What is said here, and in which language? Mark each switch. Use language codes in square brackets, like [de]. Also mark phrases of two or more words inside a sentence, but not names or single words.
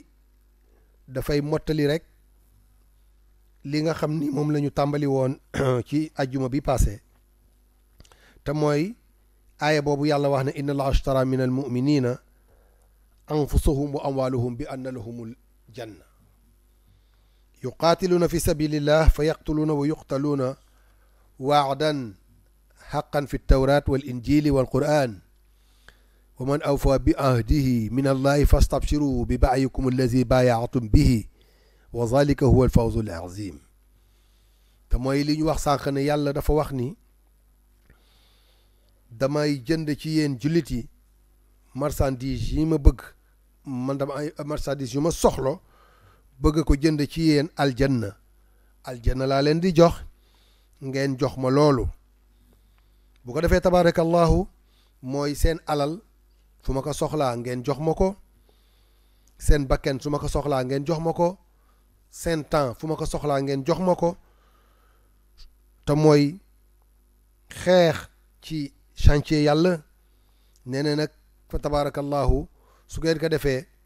[wo] dafay mottali rek li nga xam ni moom la ñu tàmbali woon ci ajjuma bi passé te mooy aaya boobu yàlla wax ne [ar] إن الله اشترى من المؤمنين أنفسهم وأموالهم بأن لهم الجنة يقاتلون في سبيل الله فيقتلون ويقتلون وعدا حقا في التوراة والإنجيل والقرآن ومن أوفى بعهده من الله فاستبشروا ببيعكم الذي بايعتم به وذلك هو الفوز العظيم [wo] te mooy li ñu wax sànq ne yàlla dafa wax ni damay jënd ci yéen jullit yi marchandise yi ma bëgg man dama ay marchandise yu ma soxlo bëgg ko jënd ci yéen aljanna laa leen di jox ngeen jox ma loolu bu ko defee tabarakallahu mooy seen alal fu ma ko soxlaa ngeen jox ma ko seen bakken su ma ko soxlaa ngeen jox ma ko seen temps fu ma ko soxlaa ngeen jox ma ko te mooy xeex ci chantier yàlla nee na nag fa tabarakallahu su ngeen ko defee